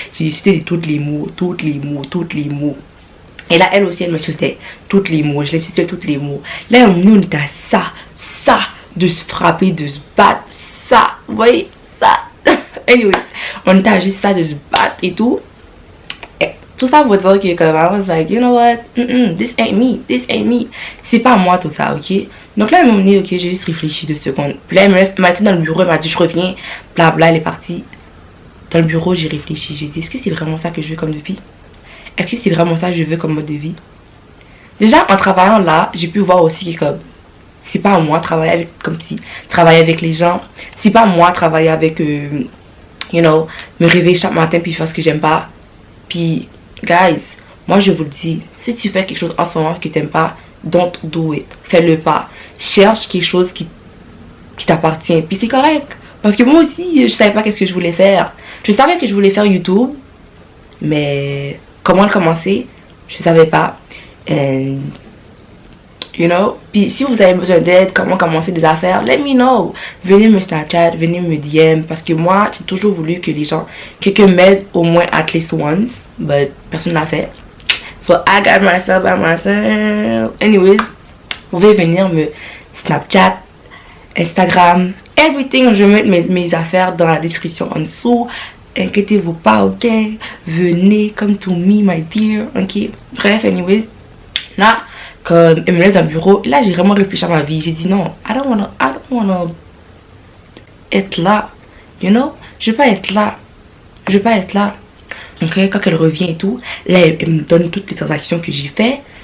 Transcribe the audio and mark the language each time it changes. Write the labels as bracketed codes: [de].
[fr] J'ai cité tous les mots. Et là, elle aussi, elle m'insultait. Tous les mots. Je l'ai cité tous les mots. Là, on était à ça, de se frapper, de se battre, ça. Vous voyez, ça. Anyway, on était à juste ça, de se battre et tout. Tout ça pour dire que [en] I was like, you know what, this ain't me. [fr] C'est pas moi tout ça, ok? Donc là, elle m'a dit, ok, j'ai juste réfléchi 2 secondes. Puis là, elle m'a dit dans le bureau, elle m'a dit, je reviens, blabla, elle est partie. Dans le bureau, j'ai réfléchi, j'ai dit, est-ce que c'est vraiment ça que je veux comme de vie? Est-ce que c'est vraiment ça que je veux comme mode de vie? Déjà, en travaillant là, j'ai pu voir aussi que comme, c'est pas moi travailler avec les gens. C'est pas moi travailler avec, [en] you know, [fr] me réveiller chaque matin puis faire ce que j'aime pas. Puis, guys, moi je vous le dis, si tu fais quelque chose en ce moment que tu n'aimes pas, [en] don't do it. [fr] Fais-le pas. Cherche quelque chose qui t'appartient. Puis c'est correct. Parce que moi aussi, je savais pas qu'est-ce que je voulais faire. Je savais que je voulais faire YouTube. Mais comment le commencer, je savais pas. [en] And, you know. [fr] Puis si vous avez besoin d'aide, comment commencer des affaires, [en] let me know. [fr] Venez me Snapchat, venez me DM. Parce que moi, j'ai toujours voulu que les gens, quelqu'un m'aide au moins [en] at least once. [fr] But personne l'a fait. [en] So I got myself by myself. [fr] Anyways, vous pouvez venir me Snapchat, Instagram, everything. Je vais mettre mes affaires dans la description en dessous. Inquiétez-vous pas, ok? Venez, [en] come to me, my dear, ok? [fr] Bref, anyways, là, comme elle me laisse dans le bureau, là j'ai vraiment réfléchi à ma vie. J'ai dit non, [en] I don't wanna [fr] être là, [en] you know? [fr] Je veux pas être là. Donc quand elle revient et tout, là elle me donne toutes les transactions que j'ai fait.